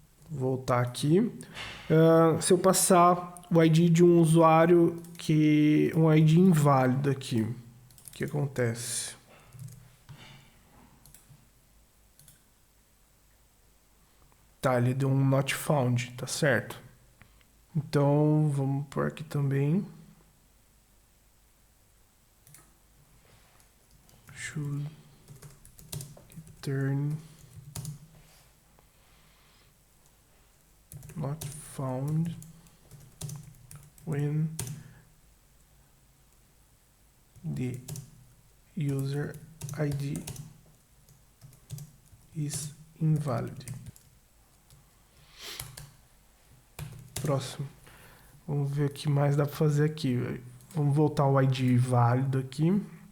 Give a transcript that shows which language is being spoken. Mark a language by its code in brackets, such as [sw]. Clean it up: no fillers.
[pt] Vou voltar aqui. Se eu passar o ID de um usuário um ID inválido aqui, o que acontece? Tá, ele deu um not found, tá certo? Então, vamos por aqui também. [en] Should return not found when the user ID is invalid. [pt] Próximo. Vamos ver o que mais dá para fazer aqui. Vamos voltar ao ID válido aqui.